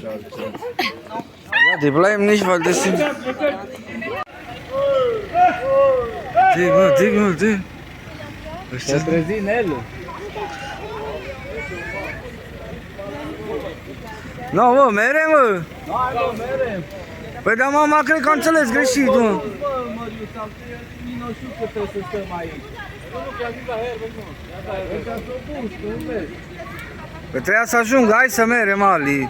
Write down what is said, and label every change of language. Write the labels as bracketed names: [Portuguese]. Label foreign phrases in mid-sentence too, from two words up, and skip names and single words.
[German] Ja, die bleiben nicht, weil das sind... Die. Was ist das? [Romanian] Nu, mă, mere, mă! Păi da, mama, cred că am înțeles greșit, mă! Păi trebuia să ajung, hai să merem, Ali!